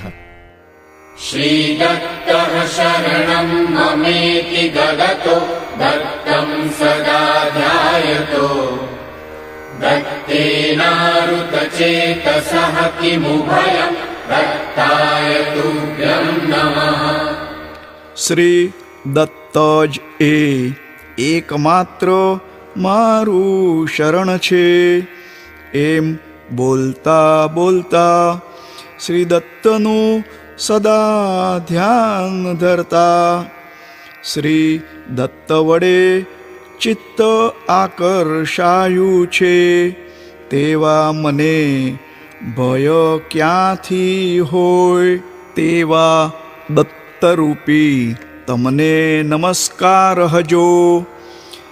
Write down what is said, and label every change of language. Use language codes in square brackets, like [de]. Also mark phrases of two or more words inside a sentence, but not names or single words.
[sa] श्रीदत्तः शरणं ममेति ददतो दत्तं सदा ध्यायतो दत्तेनारुतचेतसः किमुभयं दत्ताय तुभ्यं नमः। [gu] શ્રી દત્ત જ એ એકમાત્ર મારું શરણ છે એમ બોલતા બોલતા શ્રી દત્તનું સદા ધ્યાન ધરતા શ્રી દત્ત વડે ચિત્ત આકર્ષાયું છે તેવા મને ભય ક્યાંથી હોય તેવા દત્તરૂપી તમને નમસ્કાર હજો।